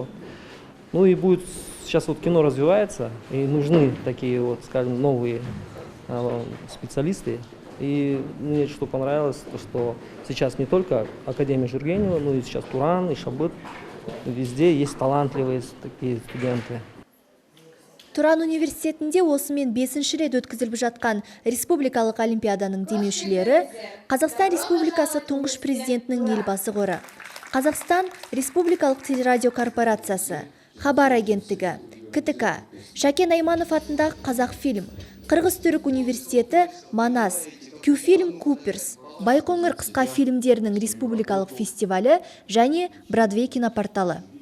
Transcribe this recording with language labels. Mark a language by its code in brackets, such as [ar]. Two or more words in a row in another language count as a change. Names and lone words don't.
[ru] Ну и будет, сейчас вот кино развивается, и нужны такие вот, скажем, новые специалисты. И мне что понравилось, то что сейчас не только Академия Жүргенева, но и сейчас Туран, и Шабыт, везде есть талантливые такие студенты. [kk] Тұран университетінде осымен 5-ші рет өткізіліп жатқан республикалық олимпиаданың демеушілері Қазақстан Республикасы тұңғыш президентінің елбасы қоры, Қазақстан Республикалық телерадио корпорациясы, Хабар агенттігі, КТК, Шәкен Айманов атындағы Қазақфильм, Қырғыз-Түрік университеті Манас, Кюфильм Куперс, Байқоңыр қысқа фильмдерінің республикалық фестивалі және Бродвей кинопорталы.